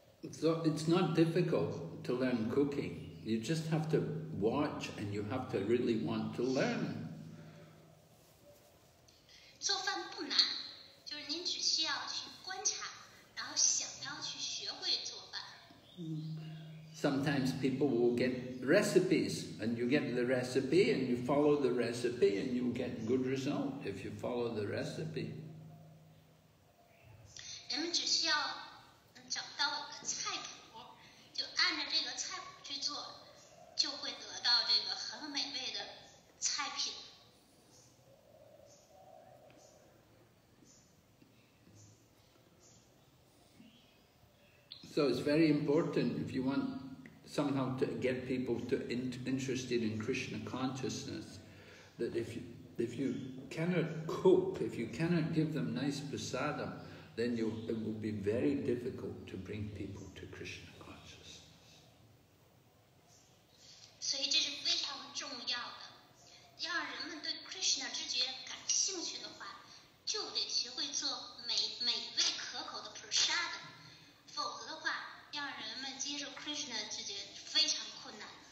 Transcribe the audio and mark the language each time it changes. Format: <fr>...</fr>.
<en>So it's not difficult to learn cooking. You just have to watch and you have to really want to learn.</en> <zh>做饭不难，就是您只需要去观察，然后想要去学会做饭。</zh> <en>Sometimes people will get recipes and you get the recipe and you follow the recipe and you get good result if you follow the recipe.</en> <zh>人们只需要找到一个菜谱，就按照这个菜谱去做，就会得到这个很美味的菜品。</zh> <en>So it's very important if you want somehow to get people interested in Krishna consciousness, that if you cannot cook, if you cannot give them nice prasadam, then it will be very difficult to bring people to Krishna consciousness.</en> <zh>所以这是非常重要的，要让人们对 Krishna 知觉感兴趣的话，就得学会做美味可口的 prasad， 否则的话，要让人们接受 Krishna 知觉非常困难。</zh>